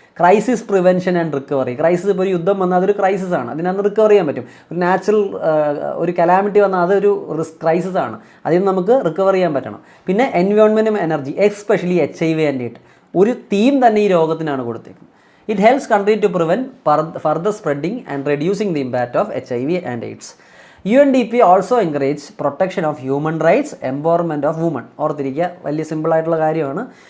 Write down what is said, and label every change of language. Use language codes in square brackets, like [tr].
[ml] Crisis prevention and recovery. Crisis ഇപ്പോൾ ഒരു യുദ്ധം വന്നാൽ അതൊരു ക്രൈസിസ് ആണ്, അതിനകത്ത് റിക്കവർ ചെയ്യാൻ പറ്റും. ഒരു നാച്ചുറൽ ഒരു കലാമിറ്റി വന്നാൽ അതൊരു ക്രൈസിസ് ആണ്, അതിൽ നിന്ന് നമുക്ക് റിക്കവർ ചെയ്യാൻ പറ്റണം. പിന്നെ എൻവയോൺമെൻറ്റും energy, especially HIV and AIDS, ഒരു തീം തന്നെ ഈ രോഗത്തിനാണ് കൊടുത്തേക്കുന്നത്. [en] It helps country to prevent further spreading and reducing the impact of HIV and AIDS. UNDP also encourage protection of human rights, empowerment of women. [ml] ഓർത്തിരിക്കുക, വലിയ സിമ്പിളായിട്ടുള്ള കാര്യമാണ്.